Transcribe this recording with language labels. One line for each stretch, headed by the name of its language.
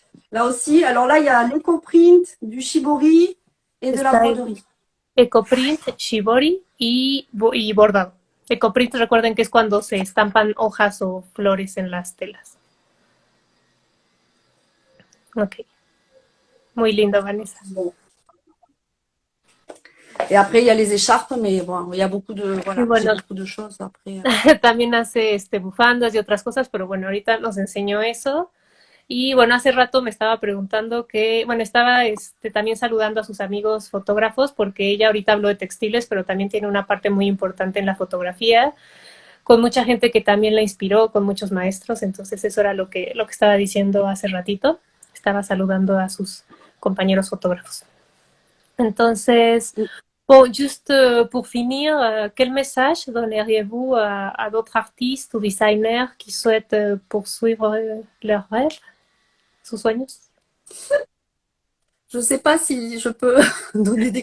French: Là aussi, alors là, il y a l'éco-print, du shibori et de la broderie.
Spanish: Ecoprint, shibori y bordado. Ecoprint, recuerden que es cuando se estampan hojas o flores en las telas. Ok. Muy lindo, Vanessa.
French: Bon. Et après, il y a les écharpes, mais bon, il y a beaucoup de, voilà,
Spanish: bueno,
French: beaucoup de choses après.
Spanish: También hace bufandas y otras cosas, pero bueno, ahorita nos enseñó eso. Y bueno, hace rato me estaba preguntando que, bueno, estaba también saludando a sus amigos fotógrafos, porque ella ahorita habló de textiles, pero también tiene una parte muy importante en la fotografía, con mucha gente que también la inspiró, con muchos maestros. Entonces eso era lo que estaba diciendo hace ratito. Estaba saludando a sus compañeros fotógrafos. Entonces,
French: Bon, juste pour finir, quel message donneriez-vous à d'autres artistes ou designers qui souhaitent poursuivre leurs rêves,
Spanish: sus sueños?
French: Je ne sais pas si je peux donner des